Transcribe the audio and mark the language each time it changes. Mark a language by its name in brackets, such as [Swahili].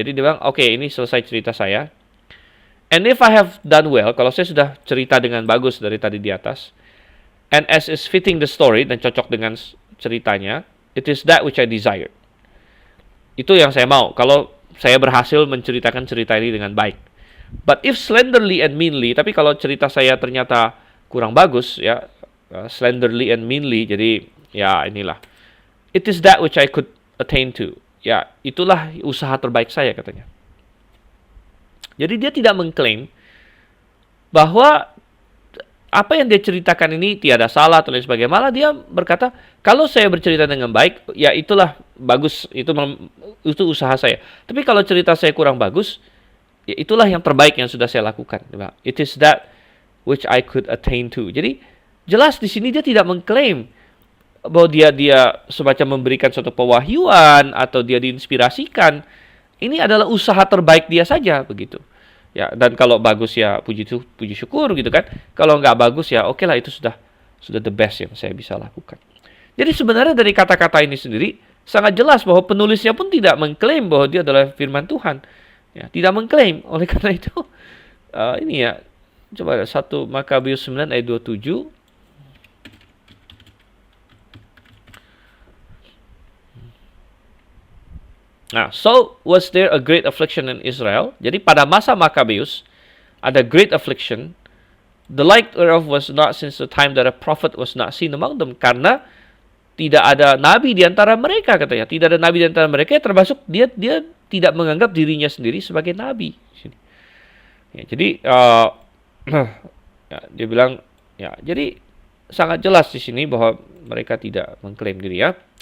[Indonesian] Jadi dia bilang, oke, ini selesai cerita saya. [English] And if I have done well, [Indonesian] kalau saya sudah cerita dengan bagus dari tadi di atas, [English] and as is fitting the story, [Indonesian] dan cocok dengan ceritanya, [English] it is that which I desire. [Indonesian] Itu yang saya mau, kalau saya berhasil menceritakan cerita ini dengan baik. [English] But if slenderly and meanly, [Indonesian] tapi kalau cerita saya ternyata kurang bagus, [English] ya, slenderly and meanly, [Indonesian] jadi ya inilah, [English] it is that which I could attain to. [Indonesian] Ya, itulah usaha terbaik saya, katanya. Jadi dia tidak mengklaim bahwa apa yang dia ceritakan ini tiada salah atau lain sebagainya. Malah dia berkata, kalau saya bercerita dengan baik, ya itulah bagus, itu usaha saya. Tapi kalau cerita saya kurang bagus, ya itulah yang terbaik yang sudah saya lakukan. [English] It is that which I could attain to. [Indonesian] Jadi jelas di sini dia tidak mengklaim bahwa dia semacam memberikan suatu pewahyuan atau dia diinspirasikan. Ini adalah usaha terbaik dia saja, begitu. Ya, dan kalau bagus ya puji syukur gitu kan. Kalau nggak bagus ya oke lah, itu sudah the best yang saya bisa lakukan. Jadi sebenarnya dari kata-kata ini sendiri sangat jelas bahwa penulisnya pun tidak mengklaim bahwa dia adalah firman Tuhan. Ya, tidak mengklaim. Oleh karena itu ini ya, coba 1 Makabeus 9 ayat 27. [English] Nah, so was there a great affliction in Israel? [Indonesian] Jadi pada masa Makabeus ada [English] great affliction, the like thereof was not since the time that a prophet was not seen among them. [Indonesian] Karena tidak ada nabi di antara mereka, katanya. Tidak ada nabi di antara mereka, termasuk dia tidak menganggap dirinya sendiri sebagai nabi. Ya, jadi ya, dia bilang ya, jadi sangat jelas di sini bahwa mereka tidak mengklaim diri ya.